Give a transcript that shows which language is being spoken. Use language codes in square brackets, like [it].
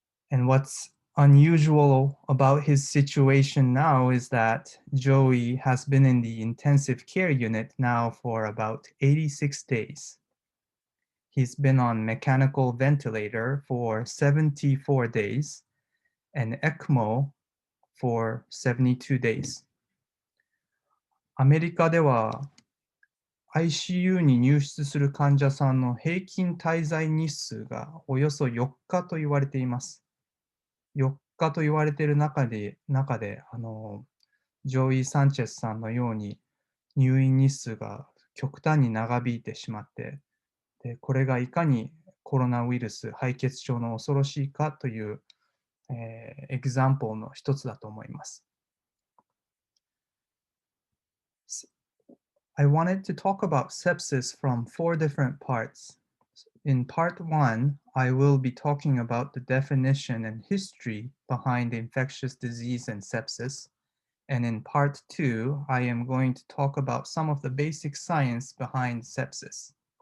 [en] And what's unusual about his situation now is that Joey has been in the intensive care unit now for about 86 days. He's been on mechanical ventilator for 74 days and ECMO for 72 days. [ja] アメリカでは ICU に入室する患者さんの平均滞在日数がおよそ4日と言われています。 4日と言われている中でジョイ・サンチェスさんのように入院日数が極端に長引いてしまって、でこれがいかにコロナウイルス、敗血症の恐ろしいかという、エグザンポルの一つだと思います。 [en] I wanted to talk about sepsis from 4 different parts. In part 1, I will be talking about the definition and history behind infectious disease and sepsis. And in part 2, I am going to talk about some of the basic science behind sepsis.